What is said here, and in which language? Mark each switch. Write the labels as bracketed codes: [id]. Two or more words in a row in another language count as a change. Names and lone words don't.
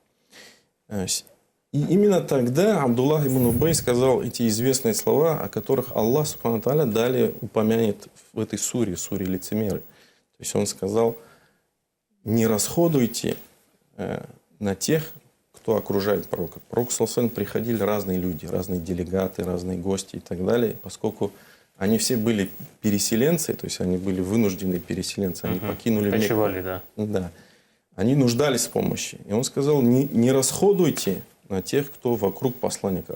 [ru] И именно тогда Абдуллах ибн Убай сказал эти известные слова, о которых [ar] الله سبحانه وتعالى [ru] далее упомянет в этой суре лицемеры. То есть он сказал, не расходуйте на тех, кто окружает пророка. К пророку [ar] صلى الله عليه وسلم [ru] приходили разные люди, разные делегаты, разные гости и так далее, поскольку они все были переселенцы, то есть они были вынужденные переселенцы, они покинули Мекку. Кочевали, да. Да. Они нуждались в помощи. И он сказал, не расходуйте на тех, кто вокруг посланника.